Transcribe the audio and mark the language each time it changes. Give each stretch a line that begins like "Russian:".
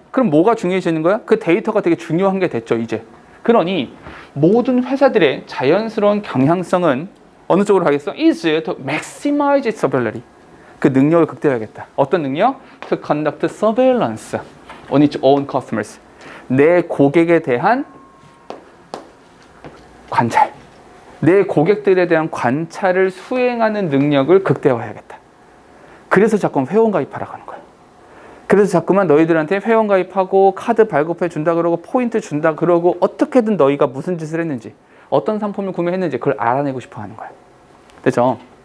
Korean: 그럼 뭐가 중요해지는 거야? 그 데이터가 되게 중요한 게 됐죠, 이제. 그러니 모든 회사들의 자연스러운 경향성은 어느 쪽으로 가겠어?
English: is to maximize its ability.
Korean: 그 능력을 극대화하겠다. 어떤 능력?
English: To conduct surveillance on its own customers.
Korean: 내 고객에 대한 관찰. 내 고객들에 대한 관찰을 수행하는 능력을 극대화해야겠다. 그래서 자꾸 회원가입하라고 하는 거야. 그래서 자꾸만 너희들한테 회원가입하고 카드 발급해 준다 그러고 포인트 준다 그러고 어떻게든 너희가 무슨 짓을 했는지 어떤 상품을 구매했는지 그걸 알아내고 싶어 하는 거야. 됐죠?